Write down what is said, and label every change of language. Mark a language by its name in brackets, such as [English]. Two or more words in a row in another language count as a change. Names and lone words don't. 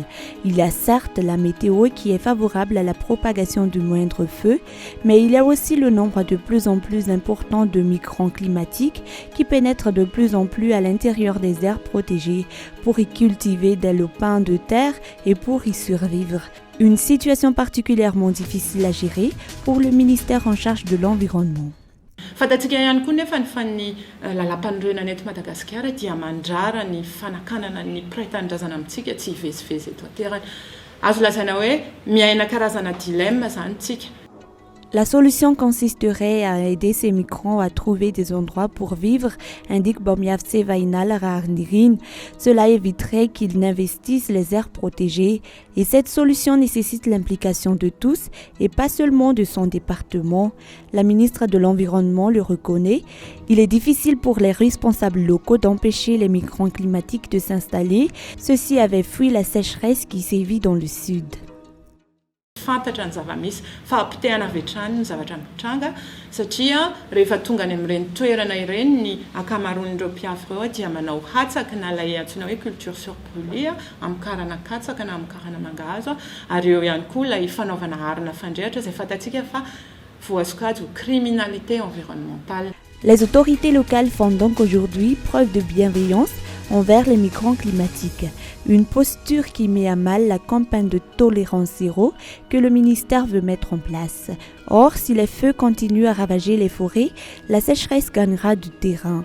[French] Il y a certes la météo qui est favorable à la propagation du moindre feu, mais il y a aussi le nombre de plus en plus important de migrants climatiques qui pénètrent de plus en plus à l'intérieur des aires protégées pour y cultiver des lopins de terre et pour y survivre. Une situation particulièrement difficile à gérer pour le ministère en charge de l'environnement. [Malagasy] Fatatsika ihany koa nefa ny lalapanirena eto Madagasikara dia mandrara ny fanakanana ny mpiray-tanindrazana amintsika tsy hivezivezy eto an-terana. Azo lazaina hoe miaina karazana dilemme zany tsika. [French] La solution consisterait à aider ces migrants à trouver des endroits pour vivre, indique Bomiavtse Vainal Raarnirin. Cela éviterait qu'ils n'investissent les aires protégées. Et cette solution nécessite l'implication de tous et pas seulement de son département. La ministre de l'Environnement le reconnaît. Il est difficile pour les responsables locaux d'empêcher les migrants climatiques de s'installer. Ceux-ci avaient fui la sécheresse qui sévit dans le sud. [Malagasy] Fantatra ny zava-misy fahampitehana avy hatrany ny zavatra mitranga satria rehefa tonga any amin'ireny toerana ireny ny ankamaroan'ireo mpiafy ireo dia manao hatsaka na ilay antsoina hoe [French] culture sur brûlée [Malagasy] amokarana katsaka na amokarana mangahazo ary eo ihany koa ilay fanaovana arina fandrehatra izay fantatsika fa voasokajy [French] criminalité environnementale. Les autorités locales font donc aujourd'hui preuve de bienveillance envers les migrants climatiques, une posture qui met à mal la campagne de tolérance zéro que le ministère veut mettre en place. Or, si les feux continuent à ravager les forêts, la sécheresse gagnera du terrain.